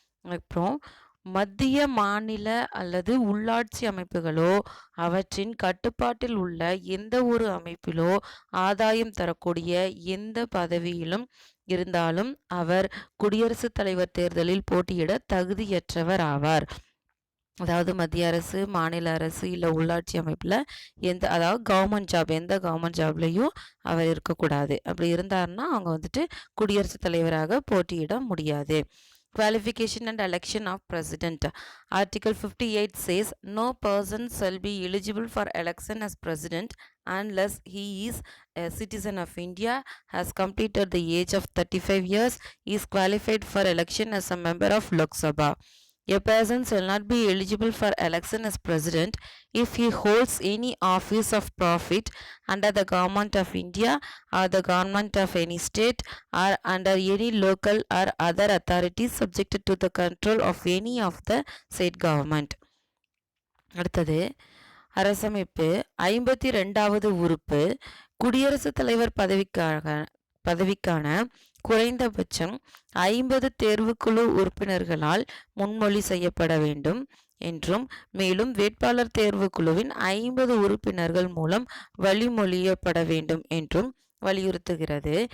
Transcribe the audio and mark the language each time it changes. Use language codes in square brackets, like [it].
[ta] அப்புறம் மத்திய மாநில அல்லது உள்ளாட்சி அமைப்புகளோ அவற்றின் கட்டுப்பாட்டில் உள்ள எந்த ஒரு அமைப்பிலோ ஆதாயம் தரக்கூடிய எந்த பதவியிலும் இருந்தாலும் அவர் குடியரசுத் தலைவர் தேர்தலில் போட்டியிட தகுதியற்றவர் ஆவார். அதாவது மத்திய அரசு, மாநில அரசு இல்லை உள்ளாட்சி அமைப்பில் அதாவது கவர்மெண்ட் ஜாப், எந்த கவர்மெண்ட் ஜாப்லேயும் அவர் இருக்கக்கூடாது. அப்படி இருந்தாருன்னா அவங்க வந்துட்டு குடியரசுத் தலைவராக போட்டியிட முடியாது. [en] Qualification and election of president. Article 58 says no person shall be eligible for election as president unless he is a citizen of India, has completed the age of 35 years, is qualified for election as a member of Lok Sabha. A person shall not be eligible for election as president if he holds any office of profit under the government of India or the government of any state or under any local or other authorities subjected to the control of any of the state government. [ta] அடுத்தது அரசமைப்பு 52வது உறுப்பு குடியரசுத் தலைவர் பதவிக்கான குறைந்தபட்சம் 50 தேர்வுக்குழு உறுப்பினர்களால் முன்மொழி செய்யப்பட வேண்டும் என்றும், மேலும் வேட்பாளர் தேர்வுக்குழுவின் 50 உறுப்பினர்கள் மூலம் வழிமொழியப்பட வேண்டும் என்றும் வலியுறுத்துகிறது.